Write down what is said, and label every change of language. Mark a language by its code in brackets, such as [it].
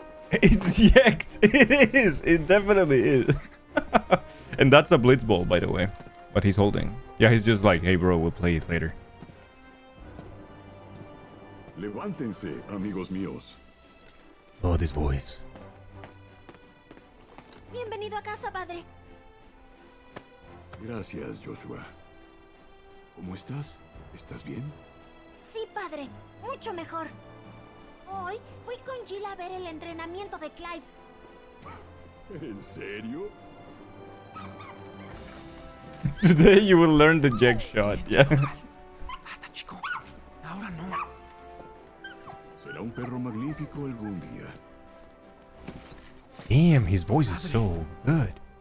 [en] It's yanked. It is. It definitely is. And that's a blitzball, by the way. What he's holding. Yeah, he's just like, hey, bro, we'll play it later. [es] Levántense, amigos míos. [en] Oh, this voice. [es] Bienvenido a casa, padre. Gracias, Joshua. ¿Cómo estás? ¿Estás bien? Sí, padre. Mucho mejor. Hoy fui con Jill a ver el entrenamiento de Clive. ¿En serio? [en] Today you will learn the jack shot, yeah. [es] Basta, chico. Ahora no. Será un perro magnífico algún día. [en] Damn, his voice is so good.